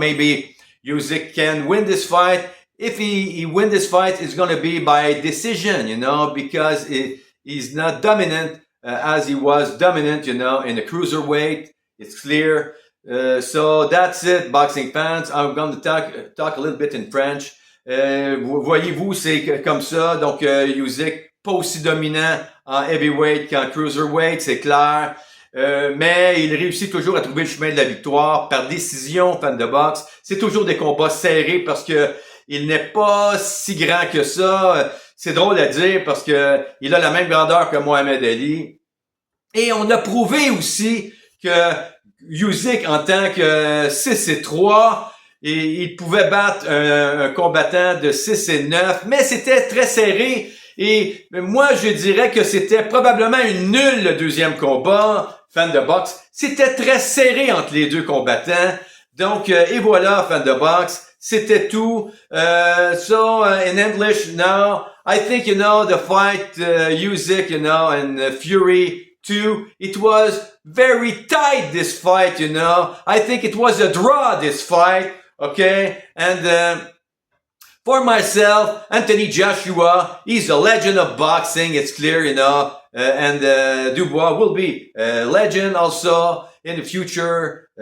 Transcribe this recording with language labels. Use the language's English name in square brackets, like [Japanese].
[English] Maybe Usyk can win this fight. If he win this fight, it's going to be by decision, you know, because he's not dominant as he was dominant, you know, in the cruiserweight. It's clear. So that's it, boxing fans. I'm going to talk a little bit in French. [French] Voyez-vous, c'est comme ça. Donc, Usyk, pas aussi dominant en heavyweight qu'en cruiserweight, c'est clair. mais il réussit toujours à trouver le chemin de la victoire par décision, fan de boxe. C'est toujours des combats serrés parce que il n'est pas si grand que ça. C'est drôle à dire parce que il a la même grandeur que Mohamed Ali. Et on a prouvé aussi que Usyk, en tant que 6-3, et il pouvait battre un combattant de 6-9, mais c'était très serré. Et moi, je dirais que c'était probablement une nulle le deuxième combat, fan de boxe. C'était très serré entre les deux combattants. Donc, et voilà, fan de boxe. C'était tout. [English] So, in English now, I think, the fight, Usyk, and Fury, too. It was very tight, this fight, I think it was a draw, this fight, okay? And for myself, Anthony Joshua, he's a legend of boxing, it's clear, and Dubois will be a legend also in the future.